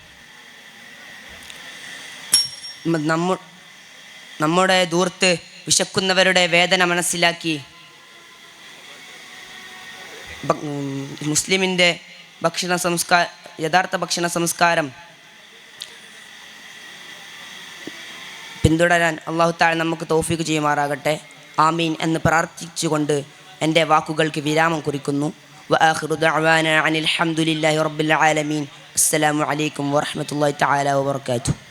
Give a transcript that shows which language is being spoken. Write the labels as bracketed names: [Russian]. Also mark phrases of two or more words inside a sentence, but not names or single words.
[Malayalam] നമ്മുടെ ധൂർത്ത് വിശക്കുന്നവരുടെ വേദന മനസ്സിലാക്കി മുസ്ലിമിൻ്റെ യഥാർത്ഥ ഭക്ഷണ സംസ്കാരം പിന്തുടരാൻ [Arabic] الله تعالى [Malayalam] നമുക്ക് തൗഫീഖ് ചെയ്യുമാറാകട്ടെ. ആമീൻ എന്ന് പ്രാർത്ഥിച്ചുകൊണ്ട് എൻ്റെ വാക്കുകൾക്ക് വിരാമം കുറിക്കുന്നു. [Arabic] وآخر دعوانا عن الحمد لله رب العالمين. السلام عليكم ورحمة الله تعالى وبركاته.